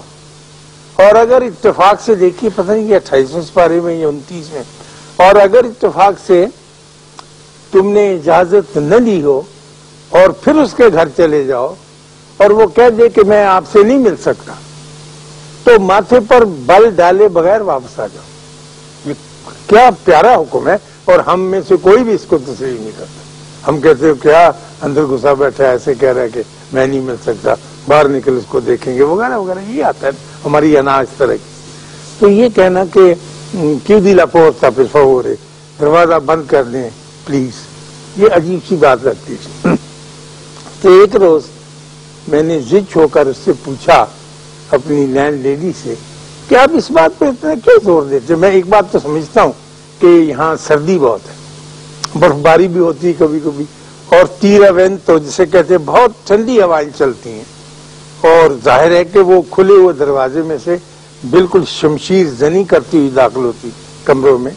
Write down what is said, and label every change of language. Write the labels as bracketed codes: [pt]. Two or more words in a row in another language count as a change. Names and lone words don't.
[ur] اور اگر اتفاق سے دیکھیے، پتہ نہیں کہ 28ویں سپارے میں یا 29 میں، اور اگر اتفاق سے تم نے اجازت نہ لی ہو اور پھر اس کے گھر چلے جاؤ اور وہ کہہ دے کہ میں آپ سے نہیں مل سکتا، تو ماتھے پر بل ڈالے بغیر واپس آ جاؤ۔ یہ کیا پیارا حکم ہے، اور ہم میں سے کوئی بھی اس کو تسلیم نہیں کرتا۔ ہم کہتے ہیں کیا اندر گھسا بیٹھا ہے، ایسے کہہ رہا ہے کہ میں نہیں مل سکتا، باہر نکل اس کو دیکھیں گے وغیرہ وغیرہ، یہ آتا ہے ہماری انا اس طرح کی۔ [it] تو یہ کہنا کہ chiudi la porta per favore، [ur] دروازہ بند کر دیں پلیز، یہ عجیب سی بات لگتی ہے۔ تو ایک روز میں نے ضد ہو کر اس سے پوچھا، اپنی لینڈ لیڈی سے، کہ آپ اس بات پہ اتنا کیوں زور دیتے؟ میں ایک بات تو سمجھتا ہوں کہ یہاں سردی بہت ہے، برف باری بھی ہوتی ہے کبھی کبھی، اور [it] tira vento [ur] جسے کہتے ہیں بہت ٹھنڈی ہوائیں چلتی ہیں، اور ظاہر ہے کہ وہ کھلے ہوئے دروازے میں سے بالکل شمشیر زنی کرتی ہوئی داخل ہوتی کمروں میں۔